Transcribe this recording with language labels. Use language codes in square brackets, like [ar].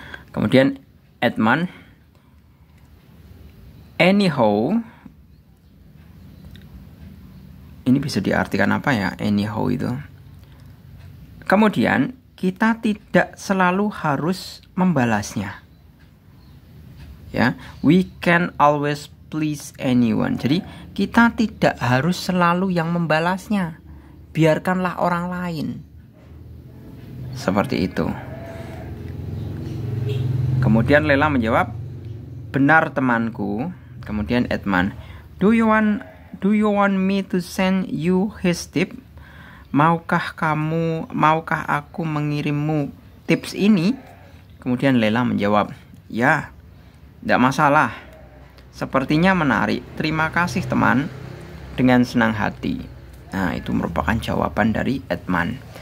[id] Kemudian Edman, anyhow, ini bisa diartikan apa ya, anyhow itu. Kemudian kita tidak selalu harus membalasnya. [en] Ya, we can always please anyone. [id] Jadi kita tidak harus selalu yang membalasnya. Biarkanlah orang lain. Seperti itu. Kemudian Lela menjawab, benar temanku. Kemudian [en] Edman, do you want me to send you his tip? [id] Maukah aku mengirimmu tips ini? Kemudian Lela menjawab, ya, tidak masalah. Sepertinya menarik. Terima kasih teman. Dengan senang hati. Nah, itu merupakan jawaban dari Edman.